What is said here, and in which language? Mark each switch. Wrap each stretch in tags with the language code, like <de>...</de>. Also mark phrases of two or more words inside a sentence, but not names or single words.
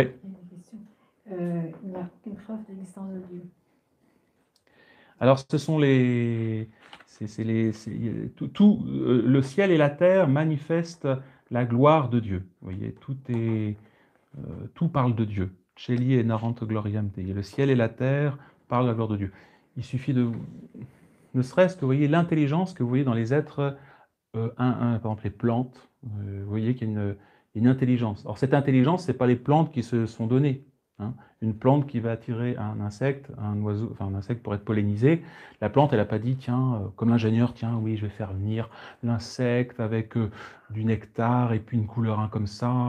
<fr>Il n'y a aucune preuve de l'existence de Dieu. Alors, ce sont le ciel et la terre manifestent la gloire de Dieu. Vous voyez, tout parle de Dieu.</fr> <la>Celi et narrant gloriam Dei.</la> <fr>Le ciel et la terre parlent de la gloire de Dieu. Il suffit ne serait-ce que, vous voyez, l'intelligence que vous voyez dans les êtres, par exemple les plantes, vous voyez qu'il y a une intelligence. Alors, cette intelligence, ce n'est pas les plantes qui se sont données. Hein. Une plante qui va attirer un insecte, un oiseau, enfin un insecte pour être pollinisé, la plante, elle n'a pas dit, tiens, comme l'ingénieur, tiens, oui, je vais faire venir l'insecte avec du nectar et puis une couleur comme ça.</fr>